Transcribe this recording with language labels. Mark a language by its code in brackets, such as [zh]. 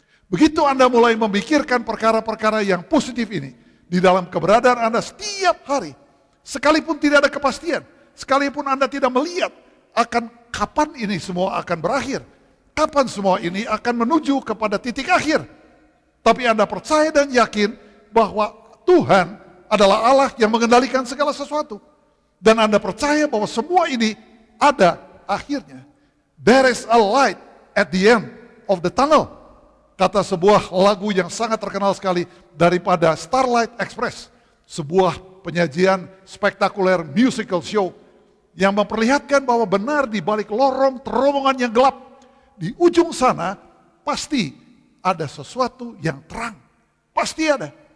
[id] Begitu Anda mulai memikirkan perkara-perkara yang positif ini di dalam keberadaan Anda setiap hari, sekalipun tidak ada kepastian, sekalipun Anda tidak melihat akan kapan ini semua akan berakhir, kapan semua ini akan menuju kepada titik akhir. Tapi Anda percaya dan yakin bahwa Tuhan adalah Allah yang mengendalikan segala sesuatu. Dan Anda percaya bahwa semua ini ada akhirnya. [en] There is a light at the end of the tunnel. [id] Kata sebuah lagu yang sangat terkenal sekali daripada Starlight Express. Sebuah penyajian spektakuler musical show yang memperlihatkan bahwa benar di balik lorong terowongan yang gelap, di ujung sana pasti ada sesuatu yang terang. Pasti ada.